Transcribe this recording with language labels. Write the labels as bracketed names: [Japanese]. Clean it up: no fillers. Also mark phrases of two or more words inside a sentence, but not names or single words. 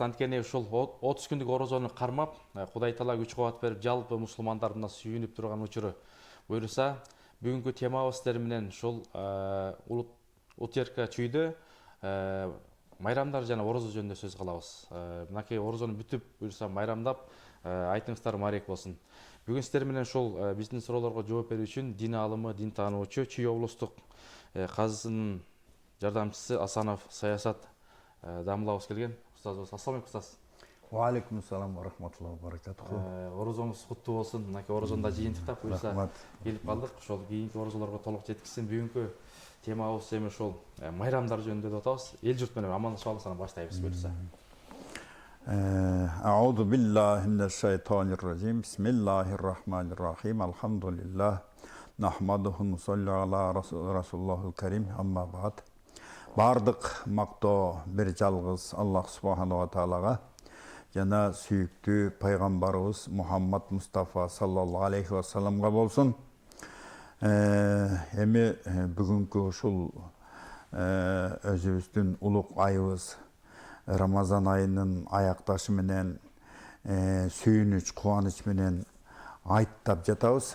[Kyrgyz] Анткени ушул 30 күндүк орозону кармап, Кудай Таала күч кубат берип, жалпы мусулмандардын сүйүнүп турган учуру буйруса, бүгүнкү темабыз сиздер менен ушул утерка чүйдө майрамдар жана орозо жөнүндө сөз кылабыз. Мынакей орозону бүтүп, буйруса майрамдап, айтыңыздар марек болсун. Бүгүн сиздер менен ушул биздин суроолорго жооп берүү үчүн дин аалымы, дин таануучу, Чүй облустук казысынын жардамчысы Асанов Саясат дамлабыз келген. Устазыбыз, [Arabic] السلام عليكم أستاذ. وعليكم السلام ورحمة الله وبركاته. [Kyrgyz] Орозоңуз куттуу болсун. Мынакей орозондо жыйынтыктап буйруса келип калдык. Ошол кийинки орозолорго толук жеткизсин. Бүгүнкү темабыз эми ошол майрамдар жөнүндө деп атабыз. Эл журт менен амандашып алып анан баштайбыз буйруса. [Arabic] أعوذ بالله من الشيطان الرجيم. بسم الله الرحمن الرحيم. الحمد لله. نحمده نصلي على رسول الله الكريم. أما بعد. [Kyrgyz] Бардык мактоо бир жалгыз [Arabic] الله سبحانه وتعالى [Kyrgyz] жана сүйүктүү пайгамбарыбыз Мухаммад Мустафа [Arabic] صلى الله عليه وسلم [Kyrgyz] болсун. Эми бүгүнкү ушул өзүбүздүн улук айыбыз Рамазан айынын аякташы менен сүйүнүч, кубаныч менен айттап жатабыз.